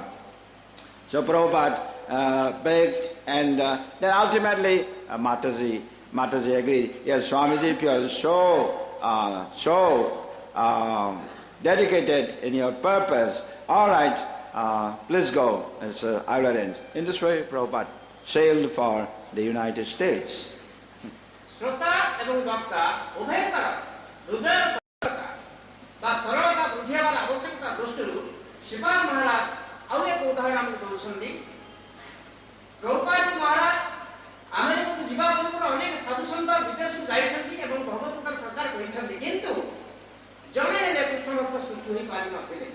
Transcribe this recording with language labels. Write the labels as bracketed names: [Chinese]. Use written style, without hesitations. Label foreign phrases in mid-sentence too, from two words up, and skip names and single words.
[English] So Prabhupada begged, and then ultimately Mataji agreed. Yes, Swamiji, if you are so dedicated in your purpose, all right, please go, as I will arrange. In this way, Prabhupada sailed for the United States. [Odia] ଶ୍ରୋତା ଏବଂ ବକ୍ତା ଉଭୟକର ହୃଦୟ ବା ସରଳତା ବୃଦ୍ଧି ହେବାର ଆବଶ୍ୟକତା ଦୃଷ୍ଟିରୁ ଶିବାନ ମହାରାଜ ଆଉ ଏକ ଉଦାହରଣ ଆମକୁ ଦେଉଛନ୍ତି. ପ୍ରଭୁପାଦ ମହାରାଜ ଆମେରିକାକୁ ଯିବା ପୂର୍ବରୁ ଅନେକ ସାଧୁସନ୍ଥ ବିଦେଶକୁ ଯାଇଛନ୍ତି ଏବଂ ଭଗବତର ପ୍ରଚାର କରିଛନ୍ତି, କିନ୍ତୁ ଜଣେ ହେଲେ କୃଷ୍ଣ ଭକ୍ତ ସୃଷ୍ଟି ହୋଇପାରିନଥିଲେ.